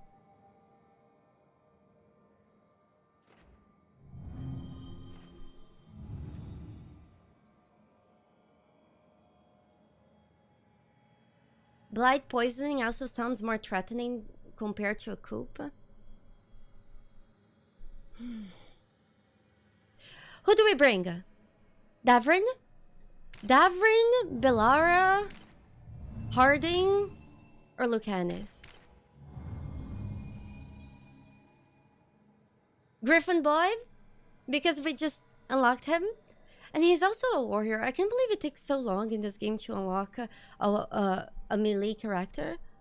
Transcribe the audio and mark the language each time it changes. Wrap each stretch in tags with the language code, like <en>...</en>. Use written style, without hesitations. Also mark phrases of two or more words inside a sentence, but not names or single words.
<en>Blight poisoning also sounds more threatening compared to a coup. Who do we bring? Davrin? Davrin, Belara, Harding, or Lucanus? Griffin Boy? Because we just unlocked him? And he's also a warrior. I can't believe it takes so long in this game to unlock a melee character.</en>